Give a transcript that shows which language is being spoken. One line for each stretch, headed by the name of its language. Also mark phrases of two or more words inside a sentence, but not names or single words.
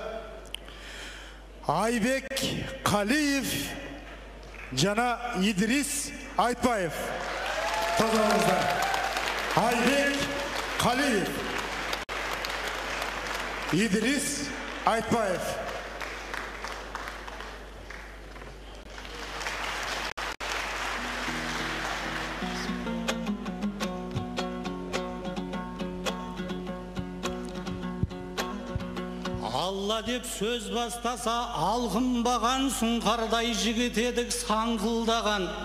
Kazakh: Айбек Қалиев жана Идрис Айтбаев. Тазалаңыздар. Айбек Қалиев, Идрис Айтбаев. Алла деп сөз бастаса алғынбаған, сұңқардай жігіт едік саңқылдаған.